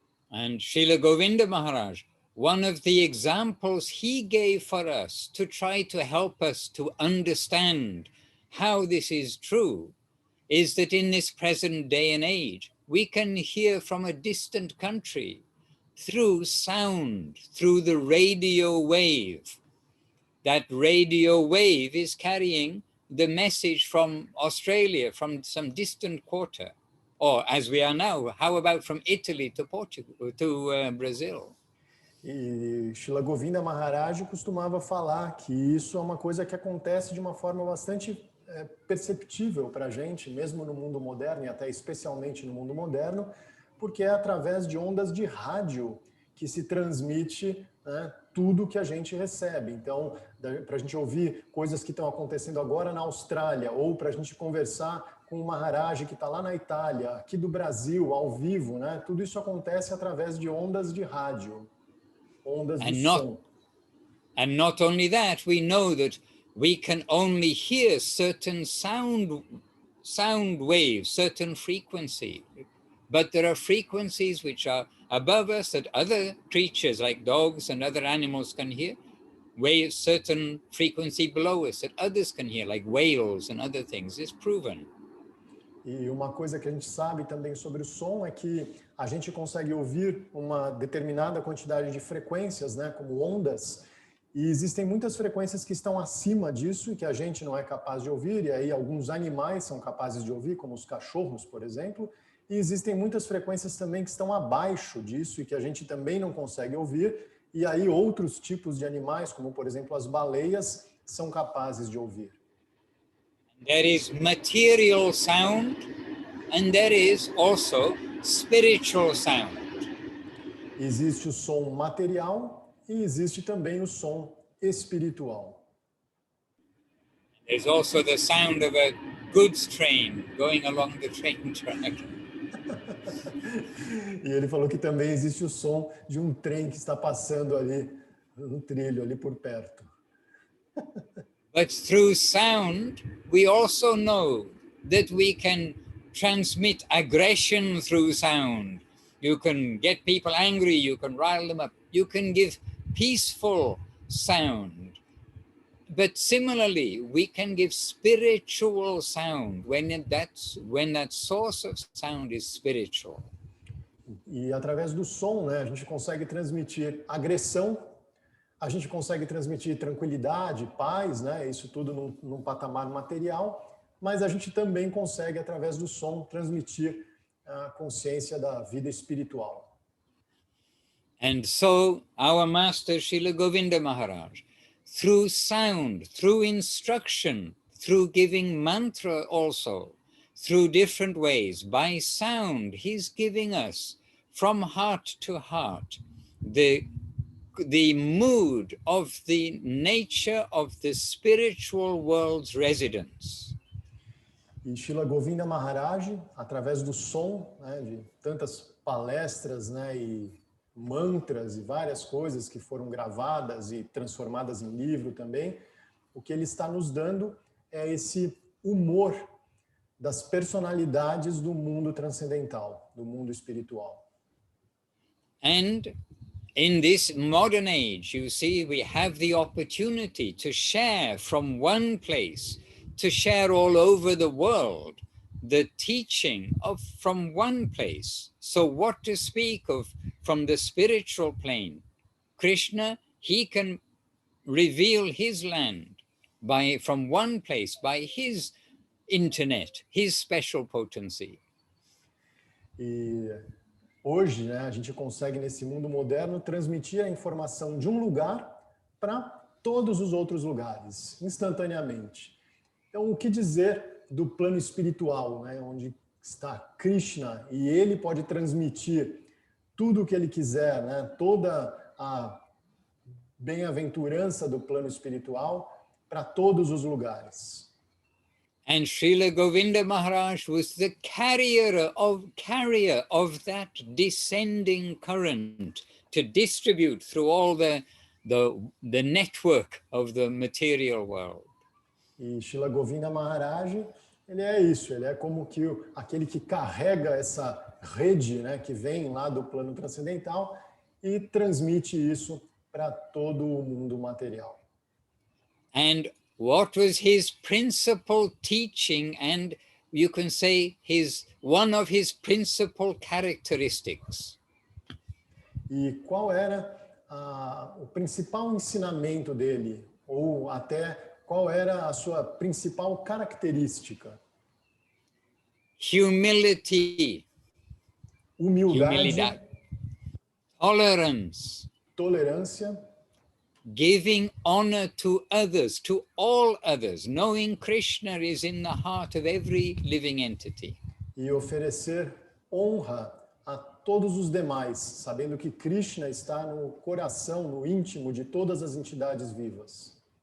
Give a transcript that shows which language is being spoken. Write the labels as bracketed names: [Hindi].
[English] And Srila Govinda Maharaj, one of the examples he gave for us to try to help us to understand how this is true is that in this present day and age, we can hear from a distant country through sound, through the radio wave. That radio wave is carrying the message from Australia, from some distant quarter, or as we are now, how about from Italy to Portugal, to Brazil? [Portuguese] E Shila Govinda Maharaj costumava falar que isso é uma coisa que acontece de uma forma bastante perceptível para a gente, mesmo no mundo moderno e até especialmente no mundo moderno, porque é através de ondas de rádio que se transmite, né, tudo que a gente recebe. Então, para a gente ouvir coisas que estão acontecendo agora na Austrália, ou para a gente conversar com o Maharaj que está lá na Itália, aqui do Brasil, ao vivo, né, tudo isso acontece através de ondas de rádio. Ondas de som. [English] And not only that, we know that we can only hear certain sound waves, certain frequency. But there are frequencies which are above us that other creatures like dogs and other animals can hear. Waves, certain frequency below us that others can hear, like whales and other things. It's proven. [Portuguese] E uma coisa que a gente sabe também sobre o som é que a gente consegue ouvir uma determinada quantidade de frequências, né, como ondas, e existem muitas frequências que estão acima disso e que a gente não é capaz de ouvir, e aí alguns animais são capazes de ouvir, como os cachorros, por exemplo, e existem muitas frequências também que estão abaixo disso e que a gente também não consegue ouvir, e aí outros tipos de animais, como por exemplo as baleias, são capazes de ouvir. [English] There is material sound and there is also spiritual sound. [Portuguese] Existe o som material e existe também o som espiritual. [English] There's also the sound of a goods train going along the train track. [Portuguese] E ele falou que também existe o som de um trem que está passando ali no trilho, ali por perto. [English] But through sound, we also know that we can transmit aggression through sound. You can get people angry, you can rile them up, you can give peaceful sound. But similarly, we can give spiritual sound when that source of sound is spiritual. [Portuguese] E através do som, né, a gente consegue transmitir agressão, a gente consegue transmitir tranquilidade, paz, né, isso tudo num patamar material, mas a gente também consegue, através do som, transmitir a consciência da vida espiritual. [English] And so, our master Srila Govinda Maharaj, through sound, through instruction, through giving mantra also, through different ways, by sound, he's giving us from heart to heart the mood of the nature of the spiritual world's residence. [Portuguese] E Srila Govinda Maharaj, através do som, né, de tantas palestras, né, e mantras e várias coisas que foram gravadas e transformadas em livro também, o que ele está nos dando é esse humor das personalidades do mundo transcendental, do mundo espiritual. [English] And in this modern age, you see, we have the opportunity to share from one place, to share all over the world, the teaching from one place. So what to speak of from the spiritual plane? Krishna, he can reveal his land from one place, by his internet, his special potency. [Portuguese] E hoje, né, a gente consegue, nesse mundo moderno, transmitir a informação de um lugar para todos os outros lugares, instantaneamente. Então, o que dizer do plano espiritual, né, onde está Krishna, e ele pode transmitir tudo o que ele quiser, né, toda a bem-aventurança do plano espiritual para todos os lugares. [English] And Srila Govinda Maharaj was the carrier of that descending current to distribute through all the network of the material world. [Portuguese] E Srila Govinda Maharaj, ele é isso, ele é como que aquele que carrega essa rede, né, que vem lá do plano transcendental e transmite isso para todo o mundo material. [English] And what was his principal teaching and you can say one of his principal characteristics? [Portuguese] E qual era o principal ensinamento dele? Ou até qual era a sua principal característica? [English] Humility, [Portuguese] Humildade, [English] tolerance, [Portuguese] tolerância, [English] giving honor to others, to all others, knowing Krishna is in the heart of every living entity. [Portuguese] e oferecer honra a todos os demais, sabendo que Krishna está no coração, no íntimo de todas as entidades vivas.